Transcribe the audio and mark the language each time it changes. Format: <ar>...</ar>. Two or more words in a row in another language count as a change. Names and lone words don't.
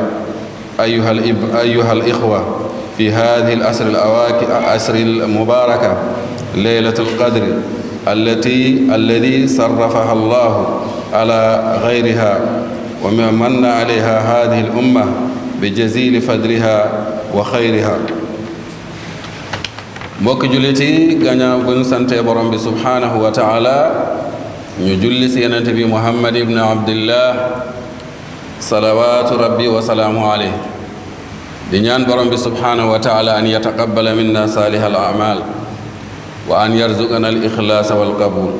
<ar>أيها الإخوة، في هذه الأسر المباركة ليلة القدر الذي صرفها الله على غيرها ومن عليها هذه الأمة بجزيل فضلها وخيرها.</ar> <wo>mbokk jullit yi gannaaw bu ñu sante borom bi</wo> <ar>سبحانه وتعالى</ar> <wo>ñu julli si yonent bi Muhammad ibn Abdillah</wo> <ar>صلوات ربي وسلام عليه</ar> <wo>di ñaan borom bi</wo> <ar>سبحانه وتعالى أن يتقبل منا صالح الأعمال وأن يرزقنا الإخلاص والقبول.</ar>